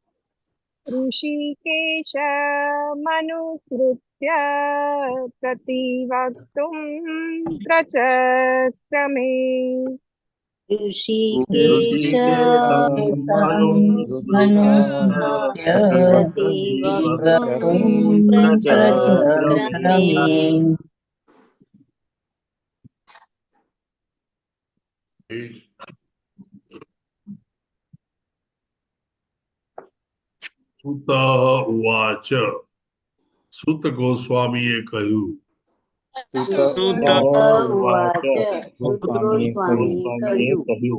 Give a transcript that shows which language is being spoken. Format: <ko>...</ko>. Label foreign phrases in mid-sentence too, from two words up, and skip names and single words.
<sa>ऋषिकेशमनुसृत्य प्रतिवक्तुं प्रचक्रमे ऋषिकेशमनुसृत्य मनुस्मृत्य प्रतिवक्तुं प्रतिवक्तुम् प्रचक्रमे। प्रचक्रमे સુત ઉવાચ</sa> <gu>સુત ગોસ્વામીએ કહ્યું</gu> <sa>સુત ઉવાચ</sa> <gu>સુત ગોસ્વામીએ કહ્યું</gu>